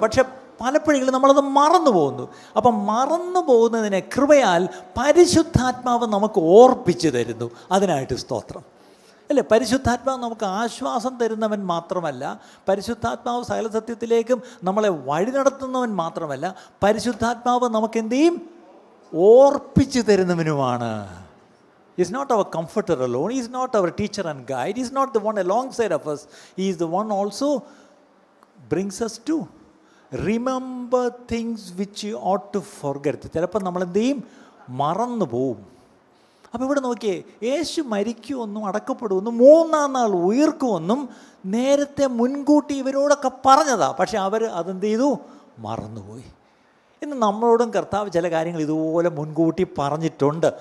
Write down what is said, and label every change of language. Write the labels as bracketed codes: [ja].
[ml] പക്ഷെ പലപ്പോഴും നമ്മളത് മറന്നു പോകുന്നു. അപ്പം മറന്നു പോകുന്നതിനെ കൃപയാൽ പരിശുദ്ധാത്മാവ് നമുക്ക് ഓർപ്പിച്ചു തരുന്നു. അതിനായിട്ട് സ്തോത്രം. അല്ലേ? പരിശുദ്ധാത്മാവ് നമുക്ക് ആശ്വാസം തരുന്നവൻ മാത്രമല്ല, പരിശുദ്ധാത്മാവ് സകല സത്യത്തിലേക്കും നമ്മളെ വഴി നടത്തുന്നവൻ മാത്രമല്ല, പരിശുദ്ധാത്മാവ് നമുക്ക് എന്ത് ചെയ്യും? ഓർപ്പിച്ചു തരുന്നവനുമാണ്. [en] He is not our comforter alone. He is not our teacher and guide. He is not the one alongside of us. He is the one also brings us to remember things which you ought to forget. [ml] ചിലപ്പോൾ നമ്മൾ എന്ത് ചെയ്യും? മറന്നു പോവും. അപ്പോൾ ഇവിടെ നോക്കിയേ, യേശു മരിക്കുമെന്നും അടക്കപ്പെടുമെന്നും 3-ാം നാൾ ഉയർക്കുമെന്നും നേരത്തെ മുൻകൂട്ടി ഇവരോടൊക്കെ പറഞ്ഞതാ. പക്ഷെ അവർ അതെന്ത് ചെയ്തു? മറന്നുപോയി. ഇന്ന് നമ്മളോടും കർത്താവ് ചില കാര്യങ്ങൾ ഇതുപോലെ മുൻകൂട്ടി പറഞ്ഞിട്ടുണ്ട്.